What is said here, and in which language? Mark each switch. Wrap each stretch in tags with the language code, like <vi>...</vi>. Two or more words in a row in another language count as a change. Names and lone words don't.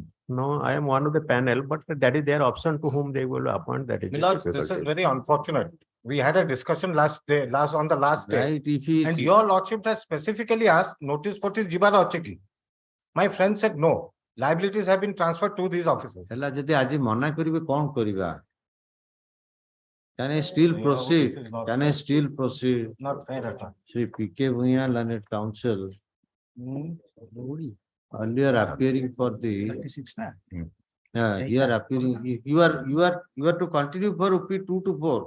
<en>No, I am one of the panel, but that is their option to whom they will appoint. That is. My lords, this is very unfortunate. We had a discussion last day, on the last day. Right, if he, And your lordship has specifically asked notice what is Jibar Ocheki. My friend said no. Liabilities have been transferred to these officers.</en> <or>ହେଲା ଯଦି ଆଜି ମନା କରିବେ କଣ କରିବା?</or> <en>Can I still No, proceed? this is not Can I still proceed? Not fair at all. Sri P.K. Bhuiyan, Learned Counsel, earlier appearing for the. 36 na? You are appearing, you are to continue for OP 2 to 4.</en>